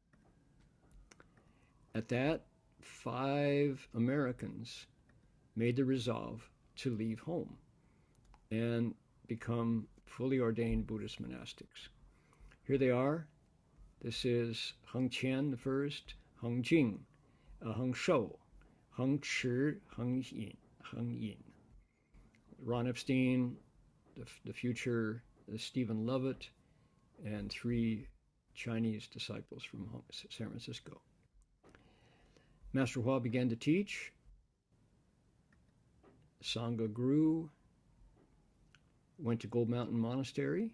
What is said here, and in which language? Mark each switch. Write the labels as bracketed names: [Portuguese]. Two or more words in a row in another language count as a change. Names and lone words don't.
[English] At that, 5 Americans made the resolve to leave home and become fully ordained Buddhist monastics. Here they are. This is Heng Qian the first, Heng Jing, Heng Shou, Heng Chi, Heng Yin. Ron Epstein, the future Stephen Lovett, and 3 Chinese disciples from San Francisco. Master Hua began to teach. Sangha grew, went to Gold Mountain Monastery.